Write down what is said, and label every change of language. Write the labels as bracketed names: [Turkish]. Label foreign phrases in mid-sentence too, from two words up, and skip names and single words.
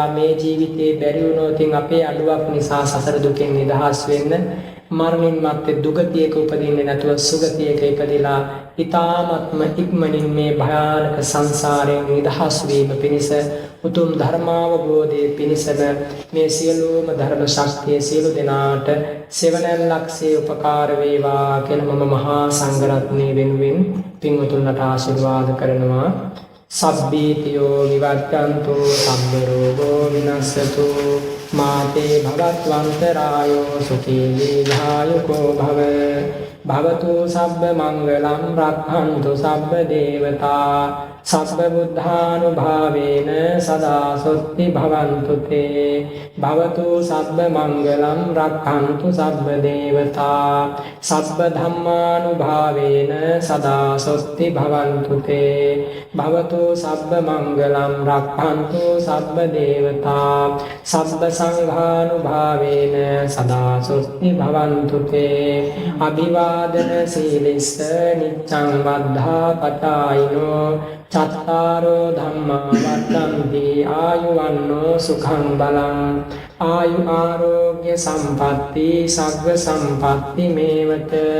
[Sinhala] මේ ජීවිතේ බැරි වුණොත් අපේ අඩුවක් නිසා සසර දුකෙන් නිදහස් වෙන්න මරණින් මත්තේ දුගතියක උපදින්නේ නැතුව සුගතියක ඉපදිලා ඊ타ත්ම ඉක්මනින් මේ භයානක සංසාරයෙන් නිදහස් වීම පිණිස උතුම් ධර්මාවබෝධයේ පිණිසම මේ සියලුම ධර්ම ශක්තිය සියලු දෙනාට සෙවණැල්ලක්සේ උපකාර වේවා කියලා මම මහා සංඝරත්නය වෙනුවෙන් පින්වතුන්ට ආශිර්වාද කරනවා [Pali] සබ්බීතියෝ විවච්ඡන්තු සම්බ රෝගෝ විනස්සතු මාතේ භවත්වන්තරායෝ සුඛී දීඝායුකෝ භව භවතු සබ්බ මංගලං රක්ඛන්තු සබ්බ දේවතා සබ්බ බුද්ධානුභාවේන සදා සොත්ති භවන්තු තේ භවතු සබ්බ මංගලං රක්ඛන්තු සබ්බ දේවතා සබ්බ ධම්මානුභාවේන සදා සොත්ති භවන්තු තේ භවතු සබ්බ මංගලං රක්ඛන්තු සබ්බ දේවතා සබ්බ සංඝානුභාවේන සදා සොත්ති භවන්තු තේ අභිවාදන සීලිස්ස නිච්ඡං වද්ධා පටායිනෝ චත්තාරෝ ධම්මා වද්දන්ති ආයුවන්නෝ සුඛං බලං ආයු ආරෝග්‍ය සම්පatti සග්ග සම්පatti මේවත